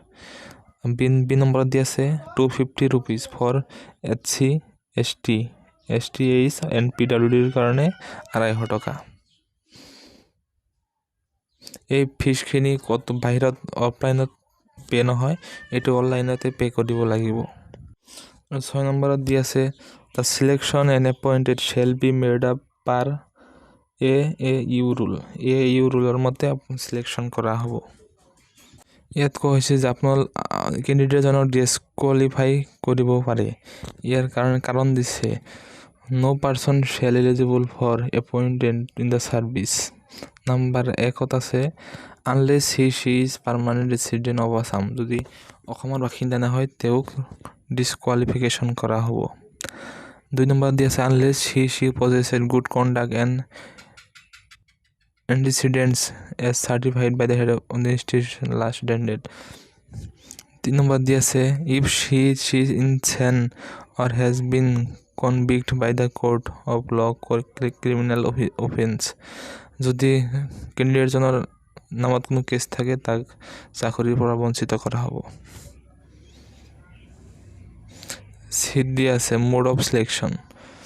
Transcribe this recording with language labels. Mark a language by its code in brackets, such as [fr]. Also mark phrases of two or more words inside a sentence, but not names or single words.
[as] বি নম্বৰত দি আছে ₹250 [en] for SC ST STH and PWD [as] ৰ কাৰণে 250 টকা। এই ফিজখিনি কত বাহিৰত অফলাইনত পে নহয়, এইটো অনলাইনতে পে কৰিব লাগিব। 6 নম্বৰত দি আছে [en] the selection and appointed shall be made up per AAU rule। [as] AAU ৰুলৰ মতে সিলেকশ্যন কৰা হ'ব। ইয়াত কোৱা হৈছে যে আপোনাৰ কেণ্ডিডেটজনক ডিছকুৱালিফাই কৰিব পাৰে। ইয়াৰ কাৰণ দিছে [en] no person shall eligible for appointment in the service। [as] নাম্বাৰ 1 আছে [en] unless she is permanent resident of Assam। [as] যদি অসমৰ বাসিন্দা নহয় তেওঁক ডিছকুৱালিফিকেশ্যন কৰা হ'ব। 2 নম্বৰ দি আছে [en] unless she possesses good conduct and antecedents as certified by the head of the institution last date। [as] 3 নম্বৰ দি আছে [en] if she is insane or has been convicted by the court of law for criminal offense। [as] যদি কেণ্ডিডেটজনৰ নামত কোনো কেছ থাকে তাক চাকৰিৰ পৰা বঞ্চিত কৰা হ'ব। চিট দি আছে [en] mode of selection.